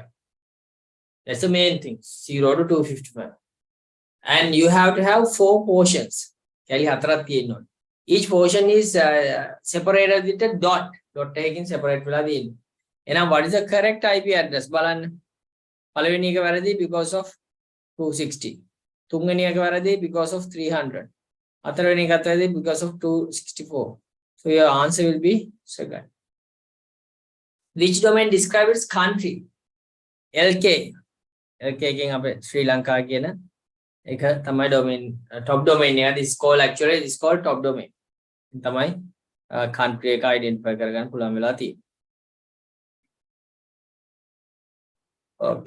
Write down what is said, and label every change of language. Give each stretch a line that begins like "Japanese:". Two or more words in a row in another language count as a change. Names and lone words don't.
English: That's the main thing. 0 to 255. And you have to have 4 portions. Each portion is separated with a dot. Dot taking separate. And what is the correct IP address?
Sinhala: Balan පළවෙනි එක වැරදි
English: because of
Sinhala: 260. තුන්වෙනි එක වැරදි
English: because of
Sinhala: 300. හතරවෙනි එකත් වැරදි
English: because of
Sinhala: 264.
English: So your answer will be second. Which domain describes its country?
Sinhala: LK. LK එකෙන් අපේ ශ්‍රී ලංකා කියන එක තමයි
English: domain top domain
Sinhala: එක.
English: This is called actually this is called top domain.
Sinhala: තමයි country එක identify කරගන්න පුළුවන් වෙලා තියෙන්නේ.
English: Okay.